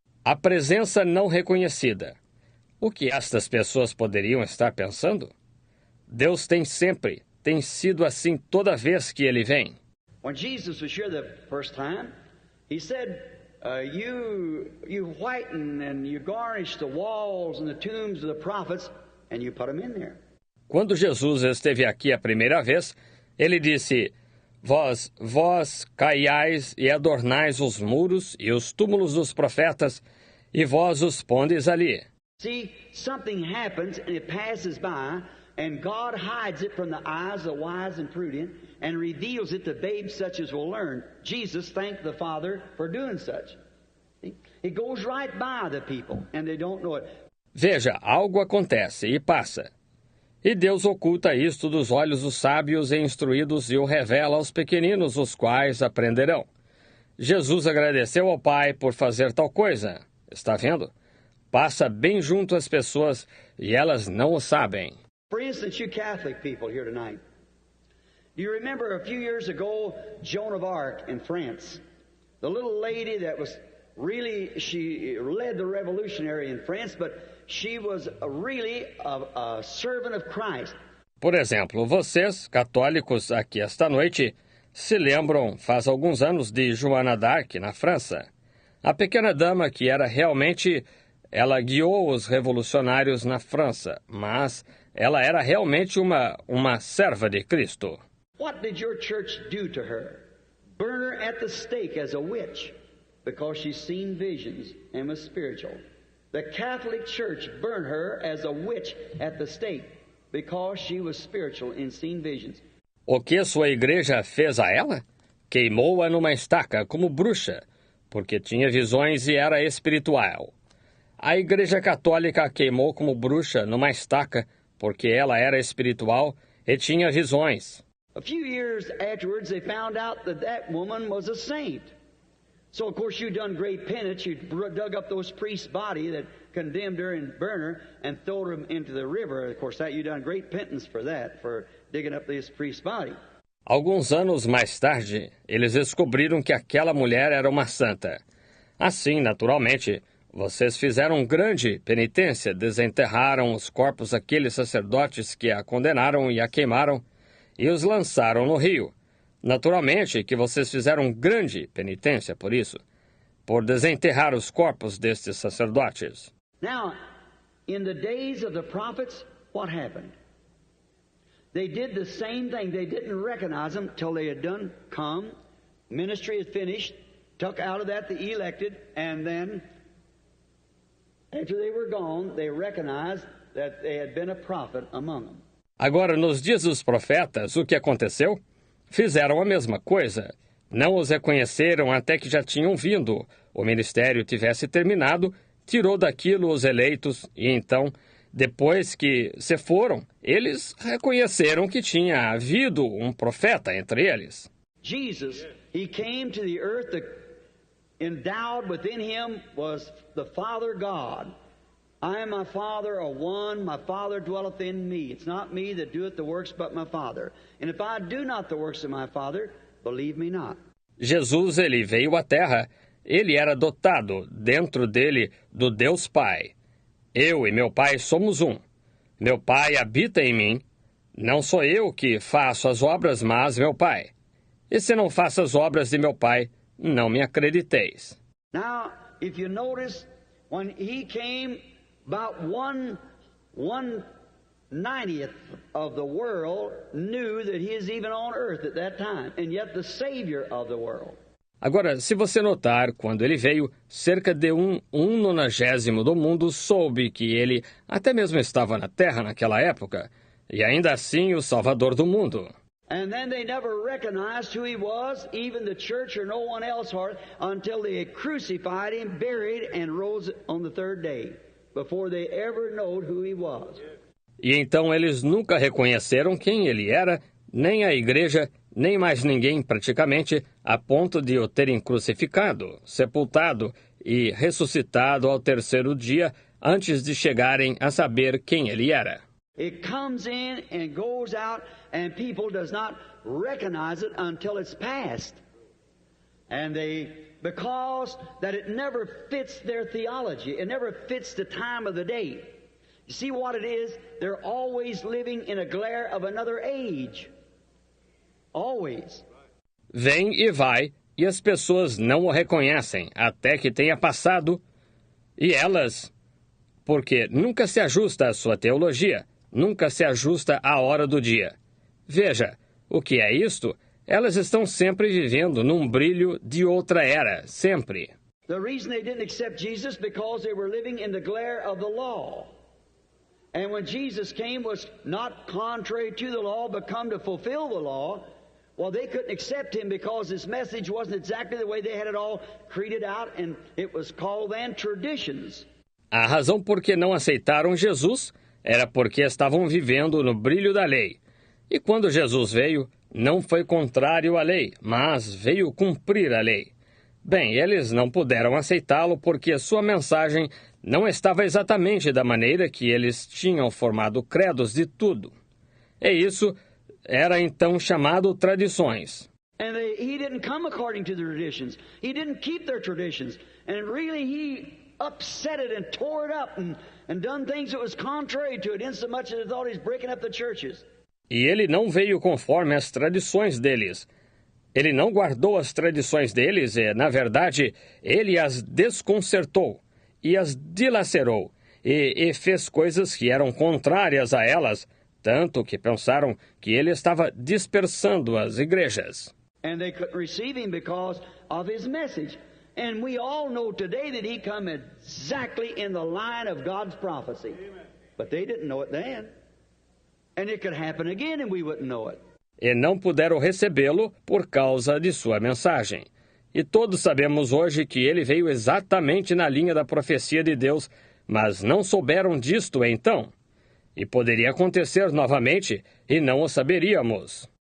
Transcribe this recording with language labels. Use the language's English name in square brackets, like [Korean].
[Portuguese] A presença não reconhecida. O que estas pessoas poderiam estar pensando? Deus tem sido assim toda vez que Ele vem. [English] When Jesus was here the first time, He said, you whiten and you garnish the walls and the tombs of the prophets, and you put them in there. [Portuguese] Quando Jesus esteve aqui a primeira vez, Ele disse, Vós caiais e adornais os muros e os túmulos dos profetas, e vós os pondes ali. [English] See, something happens and it passes by, and God hides it from the eyes of the wise and prudent, and reveals it to babes such as will learn. Jesus thanked the Father for doing such. See? It goes right by the people, and they don't know it. [Portuguese] Veja, algo acontece e passa. E Deus oculta isto dos olhos dos sábios e instruídos e o revela aos pequeninos, os quais aprenderão. Jesus agradeceu ao Pai por fazer tal coisa. Está vendo? Passa bem junto às pessoas e elas não o sabem. [English] For instance, you Catholic people here tonight, do you remember a few years ago, Joan of Arc in France? The little lady that was really, she led the revolutionary in France, but she was really a servant of Christ. [Portuguese] Por exemplo, vocês, católicos aqui esta noite, se lembram, faz alguns anos, de Joana d'Arc, na França. A pequena dama que era realmente... Ela guiou os revolucionários na França, mas ela era realmente uma serva de Cristo. [English] What did your church do to her? Burn her at the stake as a witch, because she's seen visions and was spiritual. The Catholic Church burned her as a witch at the stake, because she was spiritual and seen visions. [Portuguese] O que sua igreja fez a ela? Queimou-a numa estaca como bruxa, porque tinha visões e era espiritual. A Igreja Católica a queimou como bruxa numa estaca, porque ela era espiritual e tinha visões. [English] A few years afterwards, they found out that woman was a saint. So, of course, you done great penance. You dug up those priests' body that condemned her and burned her and threw them into the river. Of course, you done great penance for that, for digging up this priest's body. [Portuguese] Alguns anos mais tarde, eles descobriram que aquela mulher era uma santa. Assim, naturalmente, vocês fizeram grande penitência, desenterraram os corpos daqueles sacerdotes que a condenaram e a queimaram, e os lançaram no rio. Naturalmente que vocês fizeram grande penitência por isso, por desenterrar os corpos destes sacerdotes. [English] Now, in the days of the prophets, what happened? They did the same thing. They didn't recognize them till they had done come, ministry had finished, took out of that the elected, and then after they were gone, they recognized that they had been a prophet among them. [Portuguese] Agora, nos dias dos profetas, o que aconteceu? Fizeram a mesma coisa. Não os reconheceram até que já tinham vindo. O ministério tivesse terminado, tirou daquilo os eleitos, e então, depois que se foram, eles reconheceram que tinha havido um profeta entre eles. [English] Jesus, He came to the earth endowed within him was the Father God. I and my Father are one, my Father dwelleth in me. It's not me that doeth the works, but my Father. And if I do not the works of my Father, believe me not. [Portuguese] Jesus, ele veio à Terra, ele era dotado, dentro dele, do Deus Pai. Eu e meu Pai somos um. Meu Pai habita em mim. Não sou eu que faço as obras, mas meu Pai. E se não faço as obras de meu Pai, não me acrediteis. [English] Now, if you notice, when he came, about 1/90th of the world knew that he is even on earth at that time, and yet the Savior of the world. [Portuguese] Agora, se você notar, quando ele veio, cerca de 1/90 do mundo soube que ele até mesmo estava na Terra naquela época, e ainda assim o Salvador do mundo. [English] And then they never recognized who he was, even the church or no one else, until they had crucified him, buried, and rose on the third day, before they ever knowed who he was. [Portuguese] E então eles nunca reconheceram quem ele era, nem a igreja, nem mais ninguém praticamente, a ponto de o terem crucificado, sepultado e ressuscitado ao terceiro dia, antes de chegarem a saber quem ele era. [English] It comes in and goes out, and people does not recognize it until it's past. And because that it never fits their theology, it never fits the time of the day. You see what it is? They're always living in a glare of another age. Always. [Portuguese] Vem e vai, e as pessoas não o reconhecem até que tenha passado, e elas, porque nunca se ajusta à sua teologia, nunca se ajusta à hora do dia. Veja, o que é isto? Elas estão sempre vivendo num brilho de outra era, sempre. [English] The reason they didn't accept Jesus because they were living in the glare of the law. And when Jesus came was not contrary to the law, but come to fulfill the law. Well, they couldn't accept him because his message wasn't exactly the way they had it all created out, and it was called then traditions. [Portuguese] A razão por que não aceitaram Jesus era porque estavam vivendo no brilho da lei. E quando Jesus veio, não foi contrário à lei, mas veio cumprir a lei. Bem, eles não puderam aceitá-lo porque sua mensagem não estava exatamente da maneira que eles tinham formado credos de tudo. E isso era então chamado tradições. [English] And he didn't come according to the traditions. He didn't keep their traditions. And really he upset it and tore it up and done things that was contrary to it, insomuch that they thought he's breaking up the churches. [Portuguese] E ele não veio conforme as tradições deles. Ele não guardou as tradições deles e, na verdade, ele as desconcertou e as dilacerou e fez coisas que eram contrárias a elas, tanto que pensaram que ele estava dispersando as igrejas. [English] And they couldn't receive him because of his message. And we all know today that he come exactly in the line of God's prophecy. But they didn't know it then. And it could happen again and we wouldn't know it. [Portuguese] E não puderam recebê-lo por causa de sua mensagem. E todos sabemos hoje que ele veio exatamente na linha da profecia de Deus, mas não souberam disto então. E poderia acontecer novamente e não o saberíamos.